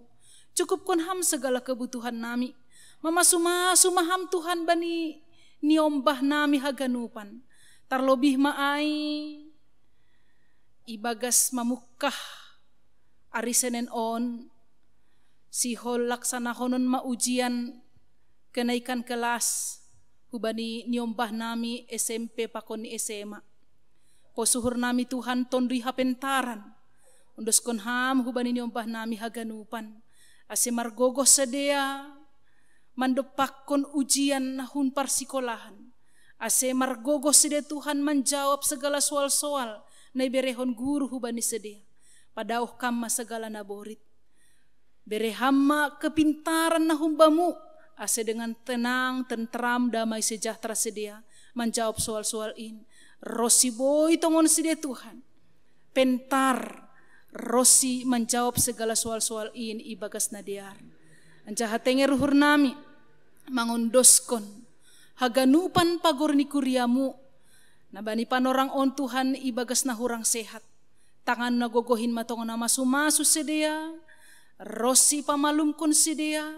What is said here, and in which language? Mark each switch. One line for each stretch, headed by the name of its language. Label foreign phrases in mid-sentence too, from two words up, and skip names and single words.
Batak Simalungun: Cukup kon ham
Indonesian: segala kebutuhan
Batak Simalungun: nami. Mamasu-masu maham Tuhan bani niombah nami haganupan. Terlebih maai ibagas mamukah ari Senen on. Sihol laksanahonon maujian
Indonesian: kenaikan kelas.
Batak Simalungun: Hubani niombah nami SMP pakon ni SMA. Posuhur nami Tuhan tondri hapentaran. Undos kon ham hubani niombah nami haganupan. Ase margogoh sedea mandopakon ujian nahun parsikolahan. Ase margogoh sedea Tuhan
Indonesian: menjawab segala soal-soal
Batak Simalungun: na iberehon guru hubani sedea. Padauh kama segala naborit. Berehama kepintaran nahumbamu.
Indonesian: Ase dengan tenang, tentram, damai sejahtera sedea menjawab soal-soal ini.
Batak Simalungun: Rosi boy tongon sedea Tuhan. Pentar Rosi
Indonesian: menjawab segala soal-soal ini
Batak Simalungun: ibagas nadiar. Anjaha tenger ruhur nami mangondoskon haganupan pagor ni kuriamu. Nabani panorang on Tuhan ibagas nahurang sehat. Tangan nagogohin matongon nama sumasu sedea. Rosi pamalumkon sedea.